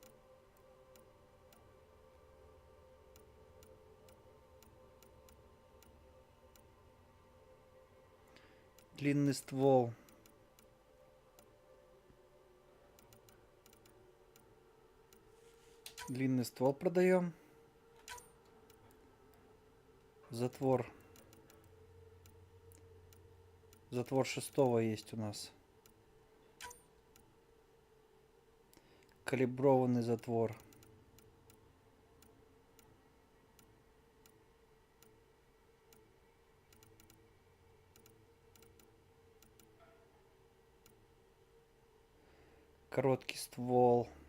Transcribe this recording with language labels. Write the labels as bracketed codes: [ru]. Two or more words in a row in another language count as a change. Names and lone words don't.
[ru] Длинный ствол. Длинный ствол продаем. Затвор. Затвор 6-го есть у нас. Калиброванный затвор. Короткий ствол.